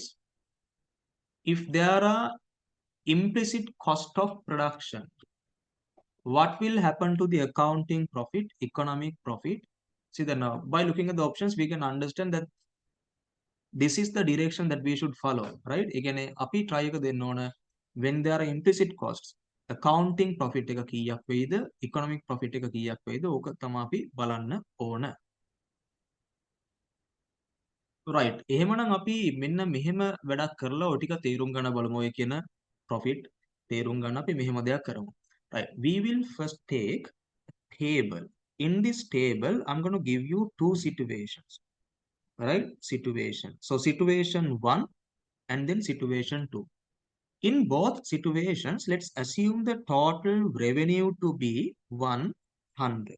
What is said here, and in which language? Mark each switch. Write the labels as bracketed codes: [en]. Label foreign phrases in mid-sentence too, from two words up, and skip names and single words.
[en] It says, if there are implicit cost of production, what will happen to the accounting profit, economic profit? See, then now by looking at the options, we can understand that this is the direction that we should follow, right? Again, [si] අපි try එක දෙන්න ඕන [en] when there are implicit costs, accounting profit [si] එක කීයක් වෙයිද, [en] economic profit [si] එක කීයක් වෙයිද, ඕක තමයි අපි බලන්න ඕන. right. එහෙමනම් අපි මෙන්න මෙහෙම වැඩක් කරලා ඔය ටික තේරුම් ගන්න බලමු. ඔය කියන profit තේරුම් ගන්න අපි මෙහෙම දෙයක් කරමු. right. [en] We will first take table. In this table, I'm going to give you two situations. Right? Situation. So situation 1 and then situation 2. In both situations, let's assume the total revenue to be 100.